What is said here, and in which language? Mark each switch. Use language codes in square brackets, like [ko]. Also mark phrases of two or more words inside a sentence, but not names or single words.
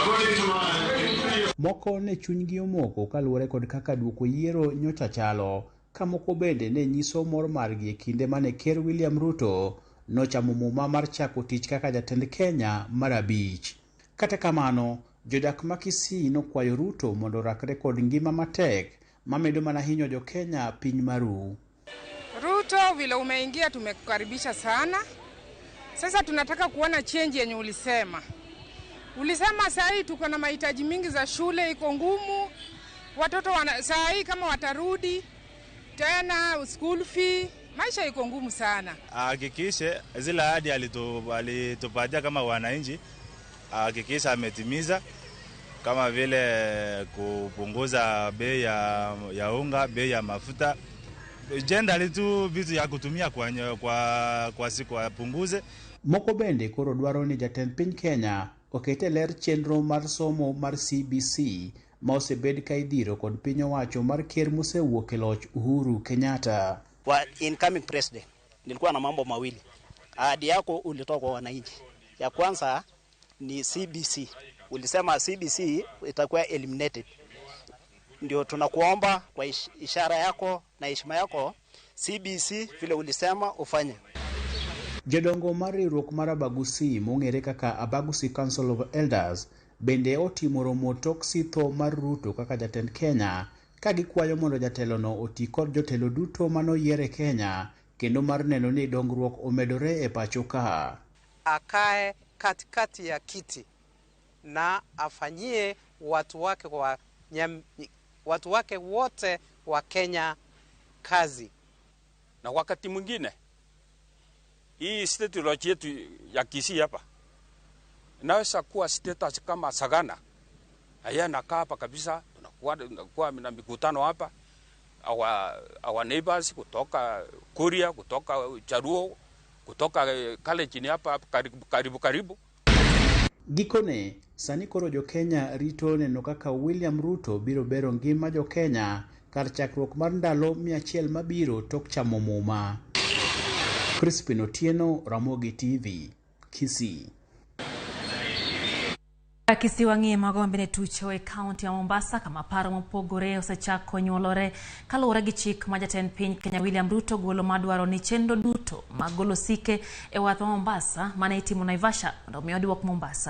[luo] Moko ne chunygi omoko kaluwore kod kaka duoko yiero nyocha chalo, ka moko bende ne nyiso mor margi e kinde mane Ker William Ruto nochamo muma mar chako tich kaka jatend Kenya mar abich. Kata kamano, jodak ma Kisii nokwayo Ruto mondo rakre kod ngima matek mamedo mana hinyo jo Kenya piny maru. [sw] Ruto, vile umeingia tumekukaribisha sana. Sasa tunataka kuona change yenye ulisema. Ulisema saa hii tuko na mahitaji mingi za shule, iko ngumu. Watoto saa hii kama watarudi tena [en] school fee, [sw] maisha iko ngumu sana. Hakikishe zile ahadi alitupatia kama wananchi, hakikisha ametimiza, kama vile kupunguza bei ya unga, bei ya mafuta. Jenda tu vitu ya kutumia kwa siku apunguze. [luo] Moko bende koro dwaro ni jatend piny Kenya okete ler chenro mar somo mar CBC ma osebed ka idhiro kod piny owacho mar ker mosewuok e loch Uhuru Kenyatta. [sw] Kwa [en] incoming president [sw] nilikuwa na mambo mawili. Ahadi yako ulitoa kwa wananchi. Ya kwanza ni CBC. Ulisema CBC itakuwa eliminated. Ndio tunakuomba kwa ishara yako na heshima yako CBC vile ulisema ufanye. [luo] Jodongo mar riwruok mar Abagusi mong'ere kaka Abagusi Council of Elders bende otimo romo tok sitho mar Ruto kaka jatend Kenya ka gikwayo mondo jatelono oti kod jotelo duto manoyiere Kenya kendo mar neno ni dongruok omedore e pacho ka. [sw] Akae katikati ya kiti na afanyie watu wake wote wa Kenya kazi. Na wakati mwingine hii state yetu ya Kisii hapa inaweza kuwa state kama Sagana. Haya nakaa hapa kabisa, tunakuwa na mikutano hapa. [en] Our neighbors [sw] kutoka Kuria, kutoka Charuo, kutoka kale chini hapa karibu. [luo] Gikone, sani koro jo Kenya rito neno kaka William Ruto biro bero ngima jo Kenya kar chakruok mar ndalo 100 mabiro tok chamo muma. Crispin Otieno, Ramogi TV, Kisii. Kisii wang'ie magombe ne tucho e kaunti ya Mombasa kama paro mopogore osechako nyuolore kaluwore gi chik ma jatend piny Kenya William Ruto golo madwaro ni chenro duto magolo sike e wath ma Mombasa mane itimo Naivasha mondo mi oduok Mombasa.